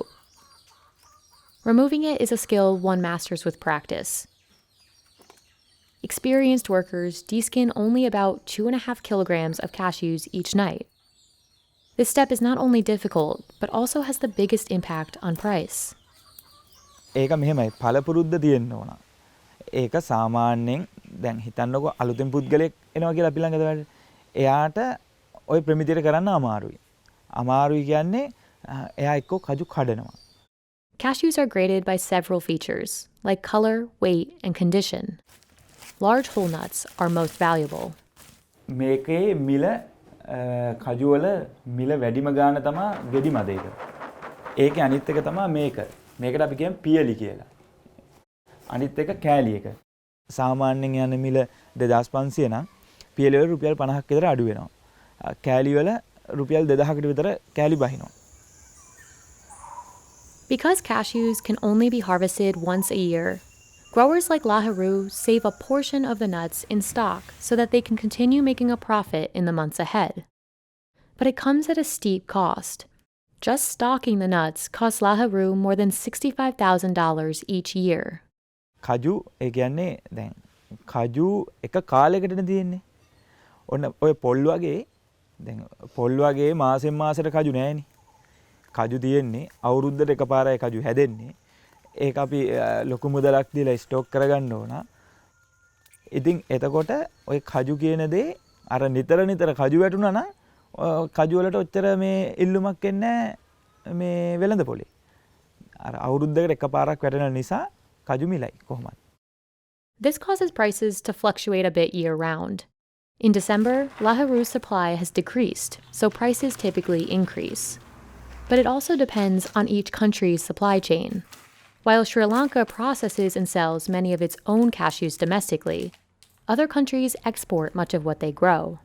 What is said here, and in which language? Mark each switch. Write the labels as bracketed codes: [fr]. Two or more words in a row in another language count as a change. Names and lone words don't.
[en] Removing it is a skill one masters with practice. Experienced workers deskin only about 2.5 kilograms of cashews each night. This step is not only difficult, but also has the biggest impact on price. [si] ඒක මෙහෙමයි පළපුරුද්ද තියෙන්න ඕන. ඒක සාමාන්‍යයෙන් දැන් හිතන්නකෝ අලුතෙන් පුද්ගලයෙක් එනවා කියලා අපි ළඟද වැඩ. එයාට ওই ප්‍රමිතියට කරන්න අමාරුයි. අමාරුයි කියන්නේ එයා එක්ක කජු කඩනවා. [en] Cashews are graded by several features, like color, weight, and condition. Large whole nuts are most valuable. [si] මේකේ මිල කජු වල මිල වැඩිම ගාන තමයි ගෙඩි මද එක. ඒකේ අනිත් එක තමයි මේක. මේකට අපි කියන්නේ පියලි කියලා. අනිත් එක කෑලි එක. සාමාන්‍යයෙන් යන මිල 2500 නම් පියලි වල රුපියල් 50ක් විතර අඩු වෙනවා. කෑලි වල රුපියල් 2000කට විතර කෑලි බහිනවා. [en] Because cashews can only be harvested once a year, growers like Laharu save a portion of the nuts in stock so that they can continue making a profit in the months ahead. But it comes at a steep cost. Just stocking the nuts costs Laharu more than $65,000 each year. [si] කජු ඒ කියන්නේ දැන් කජු එක කාලයකටනේ තියෙන්නේ. ඔන්න ඔය පොල් වගේ දැන් පොල් වගේ මාසෙන් මාසෙට කජු නෑනේ. කජු තියෙන්නේ අවුරුද්දට එකපාරයි කජු හැදෙන්නේ. ඒක අපි ලොකු මුදලක් දීලා ස්ටොක් කරගන්න ඕන. ඉතින් එතකොට ඔය කජු කියන දේ අර නිතර නිතර කජු වැටුණා නම් කජු වලට ඔච්චර මේ ඉල්ලුමක් එන්නේ මේ වෙළඳ පොලේ. අර අවුරුද්දකට එකපාරක් වැටෙන නිසා කජු මිලයි කොහොමද? [en] This causes prices to fluctuate a bit year-round. In December, Laharu's supply has decreased, so prices typically increase. But it also depends on each country's supply chain. While Sri Lanka processes and sells many of its own cashews domestically, other countries export much of what they grow.